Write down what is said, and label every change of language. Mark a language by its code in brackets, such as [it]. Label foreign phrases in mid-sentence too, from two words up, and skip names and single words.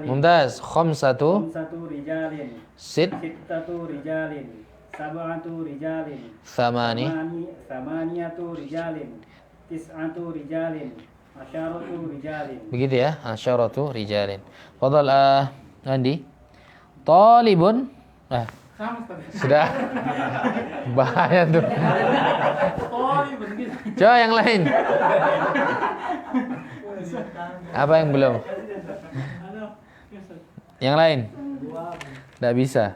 [ar] ممتاز. خمسة. Satu رجال. ستة رجال. سبعة رجال. ثمانية رجال. تسعة رجال. عشرة رجال. [id] Begitu ya. [ar] عشرة رجال. [id] Fadal Andi. [ar] طالب. [id] Sudah. Bahaya tuh. Coba yang lain. Apa yang belum? Yang lain? Tidak bisa.